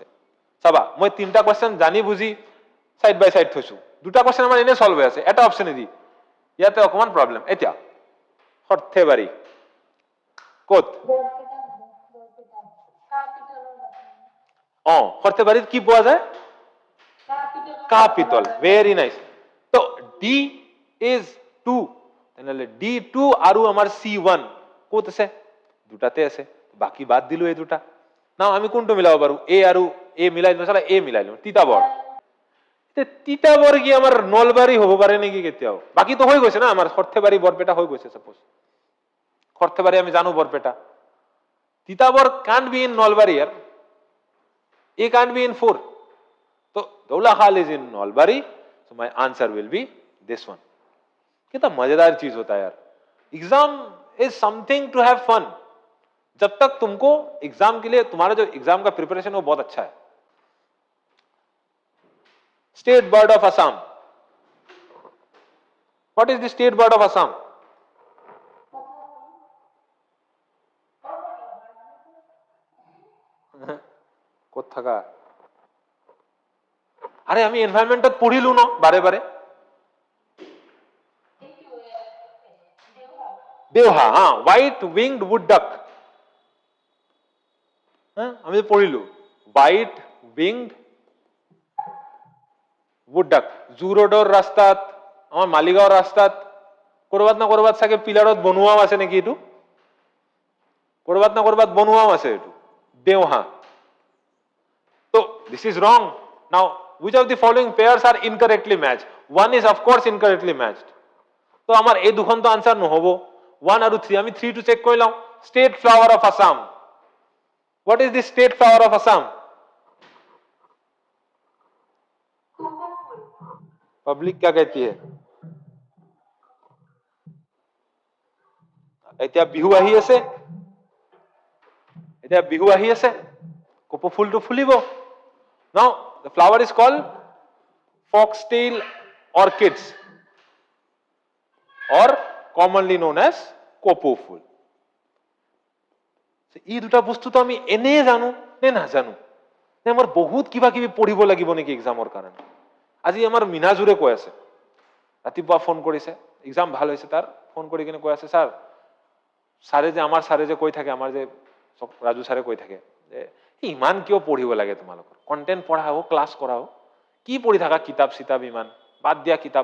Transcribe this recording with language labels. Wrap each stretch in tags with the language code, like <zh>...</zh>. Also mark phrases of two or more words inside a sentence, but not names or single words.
<as>চাবা মই 3টা কোৱেশ্চন জানি বুজি সাইড বাই সাইড থৈছো, 2টা কোৱেশ্চন আমাৰ এনে সলভ হৈ আছে, এটা অপচন দি ইয়াতে অকমান প্ৰবলেম। এতিয়া সৰ্থেবাৰী কোত, সৰ্থেবাৰীত কি পোৱা যায়? কাপিতল,</as> <en>very nice.</en> <as>তো</as> <en>D is 2,</en> <as>তেনেহলে D2 আৰু আমাৰ C1 কোত আছে? দুটাতে আছে, বাকি বাদ দিলো এই দুটা। নাও আমি কোনটো মিলাব পাৰো? এ আৰু এ মিলাই দিলো, চলা এ মিলাই লওঁ, তিতাবৰ। তিতাবৰ কি আমাৰ নলবাৰী হ'ব পাৰে নেকি কেতিয়াও? বাকি তো হৈ গৈছে না, আমাৰ সৰ্থেবাৰী বৰপেটা হৈ গৈছে। সাপোজ সৰ্থেবাৰী আমি জানো বৰপেটা, তিতাবৰ</as> <en>can't be in</en> <as>নলবাৰী ইয়াৰ,</as> <en>A can't be in 4. তো দৌলাখাল is in Nalbari, so my answer will be this one.</en> <hi>कितना मजेदार चीज होता है यार,</hi> <en>exam is something to have fun.</en> <hi>जब तक तुमको एग्जाम के लिए तुम्हारा जो एग्जाम का प्रिपरेशन वो बहुत अच्छा है।</hi> <en>State bird of Assam, what is the state bird of Assam?</en> <as>কোত থাকা? আরে আমি এনভায়রনমেন্টত পঢ়িলো ন বারে বারে। দেওহা, হ্যাঁ,</as> <en>white winged wood duck,</en> <as>হ্যাঁ আমি পঢ়িলো</as> <en>white winged wood duck.</en> <as>জু ৰোডৰ ৰাস্তাত, আমাৰ মালিগাঁৱৰ ৰাস্তাত কৰবাত না কৰবাত চাগে পিলাৰত বনোৱাও আছে নেকি? এইটো কৰবাত না কৰবাত বনোৱাও আছে এইটো দেওহা।</as> <en>তো this is wrong. নাও which of the following pairs are incorrectly matched? One is of course incorrectly matched,</en> <as>তো আমার এই দুখন তো আনসার নহব। 1 আর 3, আমি 3 টু চেক কইলাম।</as> <en>State flower of Assam, what is the state flower of Assam?</en> <hi>पब्लिक क्या कहती है?</hi> <as>এতিয়া বিহু আহি আছে, এতিয়া বিহু আহি আছে, কপৌ ফুলটো ফুলিব।</as> <en>Now the flower is called foxtail orchids or commonly known as</en> <as>কপৌ ফুল। এই দুটা বস্তু তো আমি এনে জানো নে নাজানো, নে আমার বহুত কিবা কিবি পঢ়িব লাগিব নেকি এক্সামৰ কাৰণে? আজি আমাৰ মিনাজুৰে কৈ আছে, ৰাতিপুৱা ফোন কৰিছে, এক্সাম ভাল হৈছে তাৰ, ফোন কৰি কিনে কৈ আছে, ছাৰ ছাৰে যে কৈ থাকে, আমাৰ যে ৰাজু ছাৰে কৈ থাকে যে ইমান কিয় পঢ়িব লাগে, তোমালোকৰ কন্টেন্ট পঢ়াও, ক্লাছ কৰাও, কি পঢ়ি থাকা কিতাপ চিতাপ, ইমান বাদ দিয়া কিতাপ।</as>